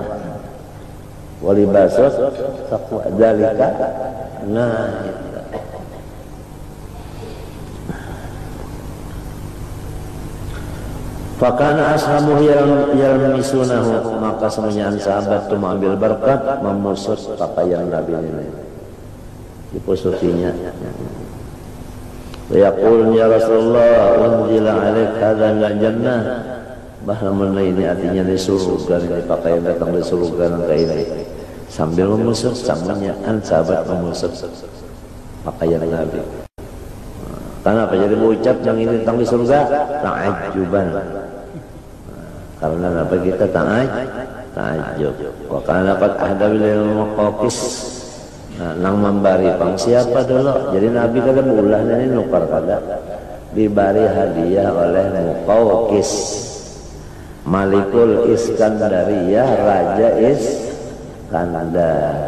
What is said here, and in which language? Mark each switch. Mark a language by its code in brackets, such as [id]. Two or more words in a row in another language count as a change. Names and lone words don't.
[bjn] dalika nah [ar] فكان أصحابه يلمسونه, [bjn] maka semuanya sahabat itu mengambil berkat memusut pakaian Nabi ini, dipusutinya. [ar] يقول يا رسول الله أنزل عليك هذا من الجنة, [bjn] bahwa ini artinya di surga, ini pakaian datang di surga nangka ini. Sambil memusut, sambilnya sahabat memusut pakaian Nabi. Karena apa? Jadi mengucap yang ini datang di surga ta'ajjuban. Karena apa kita ta'ajjub. [ar] وكان قد أهدى بالمقوقس. [bjn] Nang membari pang siapa dulu? Jadi Nabi kada bulan ini nukar kada dibari hadiah oleh Muqawqis, [ar] ملك الإسكندرية, [bjn] Raja Iskandar.